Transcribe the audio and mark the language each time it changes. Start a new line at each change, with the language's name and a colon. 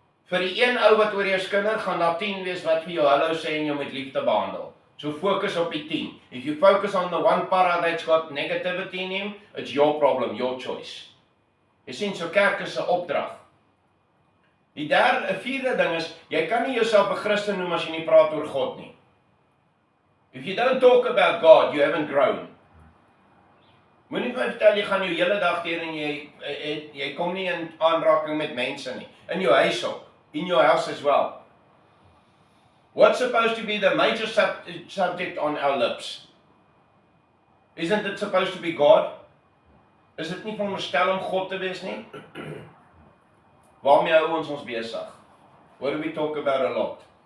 Afrikaans: Vir die een ou wat oor jou skinder, gaan daar 10 wees wat vir jou hallo sê en jou met liefde behandel. So focus op die 10.
English: If you focus on the one para that's got negativity in him, it's your problem, your choice.
Afrikaans: Jy sien, so kerk is 'n opdrag. Die vierde ding is, jy kan nie jouself 'n Christen noem as jy nie praat oor God nie.
English: If you don't talk about God, you haven't grown.
Afrikaans: Moenie vir my vertel, jy gaan jou hele dag deur en jy kom nie in aanraking met mense nie. In jou huis ook.
English: In your house as well. What's supposed to be the major subject on our lips? Isn't it supposed to be God?
Afrikaans: Is dit nie veronderstel om God te wees nie? Waarmee hou ons besig?
English: What do we talk about a lot?